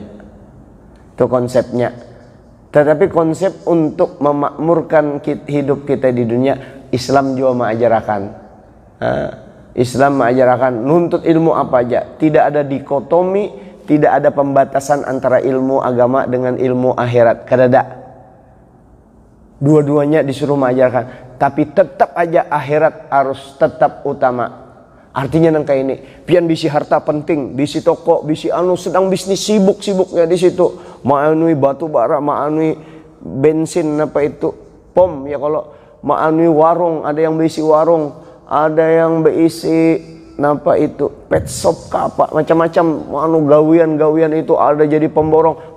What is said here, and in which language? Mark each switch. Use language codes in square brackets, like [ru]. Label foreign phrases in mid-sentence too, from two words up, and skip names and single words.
[id] Itu konsepnya. Tetapi konsep untuk memakmurkan hidup kita di dunia, Islam juga mengajarkan. Islam mengajarkan nuntut ilmu apa aja, tidak ada dikotomi, tidak ada pembatasan antara ilmu agama dengan ilmu akhirat. Kadada. Dua-duanya disuruh mengajarkan, tapi tetap aja akhirat harus tetap utama. [bjn] Artinya nang kayak ini, pian bisi harta penting, bisi toko, bisi sedang bisnis sibuk-sibuknya di situ, ma'anui batu bara, ma'anui bensin apa itu, pom ya, kalau ma'anui warung, ada yang berisi warung, ada yang berisi napa itu [en] pet shop [bjn] apa macam-macam, gawian itu ada jadi pemborong.